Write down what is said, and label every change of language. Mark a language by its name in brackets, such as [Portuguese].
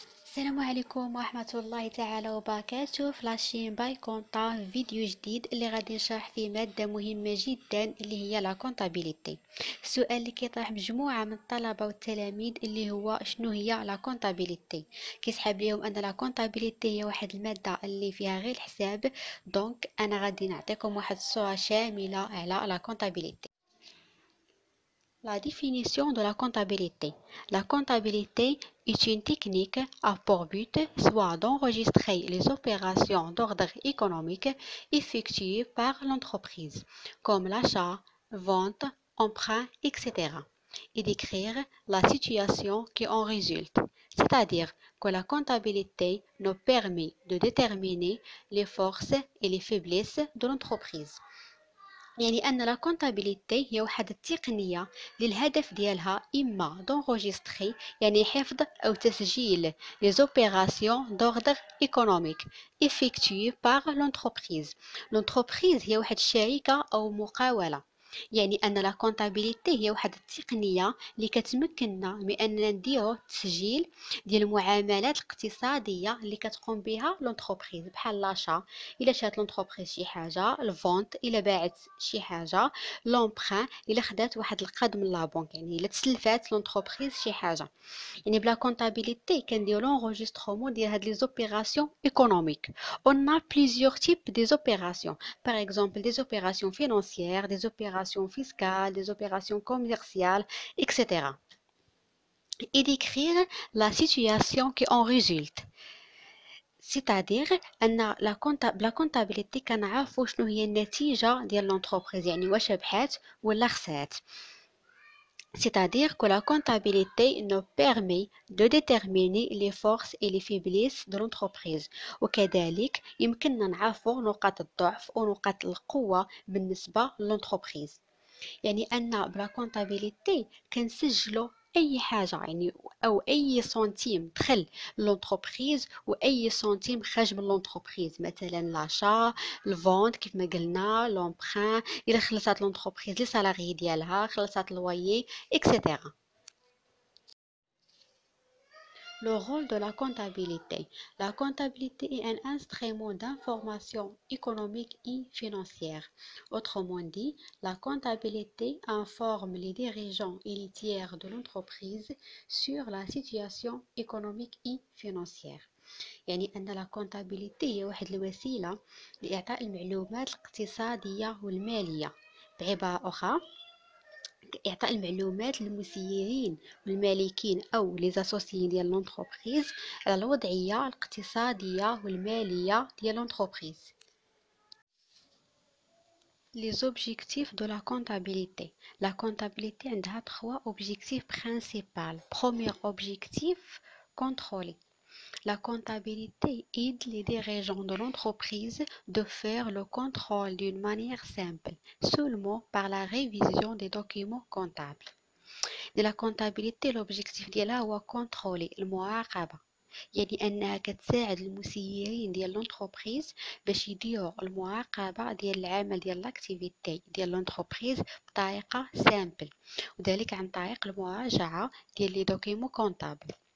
[Arabic] السلام عليكم ورحمة الله تعالى وبركاته. في لاشين باي كونتا فيديو جديد اللي غادي نشرح فيه مادة مهمة جدا اللي هي لا كونتابيليتي. السؤال اللي كيطرح مجموعة من الطلبة والتلاميذ اللي هو شنو هي لا كونتابيليتي. كيسحب ليهم ان لا كونتابيليتي هي واحد المادة اللي فيها غير الحساب. دونك انا غادي نعطيكم واحد الصورة شاملة على لا كونتابيليتي. [French] La définition de la comptabilité. La comptabilité est une technique à pour but soit d'enregistrer les opérations d'ordre économique effectuées par l'entreprise, comme l'achat, vente, emprunt, etc., et d'écrire la situation qui en résulte. C'est-à-dire que la comptabilité nous permet de déterminer les forces et les faiblesses de l'entreprise. [Arabic] يعني أن لا كونتابيليتي هي واحد التقنية للهدف ديالها إما دونغوجيستري يعني حفظ أو تسجيل لي زوبيراسيون دوردر ايكونوميك [French] effectuées par l'entreprise. [Arabic] l'entreprise هي واحد الشركة أو مقاولة. يعني أن لا كونتابيليتي هي واحد التقنية اللي كتمكننا من أننا نديرو تسجيل ديال المعاملات الاقتصادية اللي كتقوم بها لونتربريز بحال لاشا إلا شات لونتربريز شي حاجة، الفونت إلا باعت شي حاجة، لومبران إلا خدات واحد القرض من لابونك يعني إلا تسلفات لونتربريز شي حاجة. يعني بلا كونتابيليتي كنديرو لونغوجيسترومون ديال هاد لي زوبيراسيون ايكونوميك. [French] On a plusieurs types des opérations. Par exemple, des opérations financières, des opérations fiscales, des opérations commerciales, etc. Et décrire la situation qui en résulte. C'est-à-dire [Arabic] أن بلا كونتابيليتي كنعرفو شنو هي النتيجة ديال لونتربريز يعني واش ربحات ولا خسرات. [French] C'est-à-dire que la comptabilité nous permet de déterminer les forces et les faiblesses de l'entreprise. [Arabic] وكذلك يمكننا نعرفو نقاط الضعف ونقاط القوة بالنسبة للانتربريز. يعني أن بلا كونتابيليتي كنسجلو أي حاجة يعني أو أي سنتيم دخل لونتربريز وأي سنتيم خرج من لونتربريز، مثلا لاشا، الفونت كيف ما قلنا، لومبران إلا خلصات لونتربريز لي سالاري ديالها، خلصات الويي إكسيتيرا. [French] Le rôle de la comptabilité. La comptabilité est un instrument d'information économique et financière. Autrement dit, la comptabilité informe les dirigeants et les tiers de l'entreprise sur la situation économique et financière. [Arabic] يعني أن لا كونتابيليتي هي واحد الوسيلة لإعطاء المعلومات الاقتصادية والمالية. بعبارة أخرى، إعطاء المعلومات للمسيرين والمالكين أو لي زاسوسيين ديال لونتربريز على الوضعية الاقتصادية والمالية ديال لونتربريز. [French] Les objectifs de la comptabilité. La comptabilité [Arabic] عندها [French] 3 objectifs principaux. Premier objectif, contrôler. La comptabilité aide les dirigeants de l'entreprise de faire le contrôle d'une manière simple, seulement par la révision des documents comptables. De la comptabilité l'objectif [Arabic] ديالها هو كونترولي المراقبة، يعني أنها كتساعد المسيرين ديال لونتربريز باش يديروا المراقبة ديال العمل ديال لاكتيفيتي ديال لونتربريز بطريقة سامبل، وذلك عن طريق المراجعة ديال لي دوكيمون كونطابل.